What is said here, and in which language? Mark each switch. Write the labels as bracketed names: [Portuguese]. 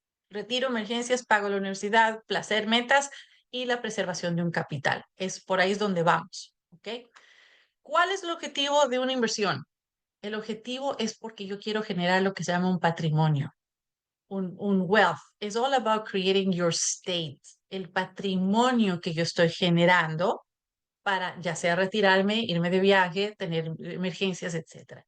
[Spanish] Retiro, emergencias, pago de la universidad, placer, metas y la preservación de un capital. Por ahí es donde vamos, ¿ok? ¿Cuál es el objetivo de una inversión? El objetivo es porque yo quiero generar lo que se llama un patrimonio, un wealth. [English] It's all about creating your state. [Spanish] El patrimonio que yo estoy generando para ya sea retirarme, irme de viaje, tener emergencias, etcétera.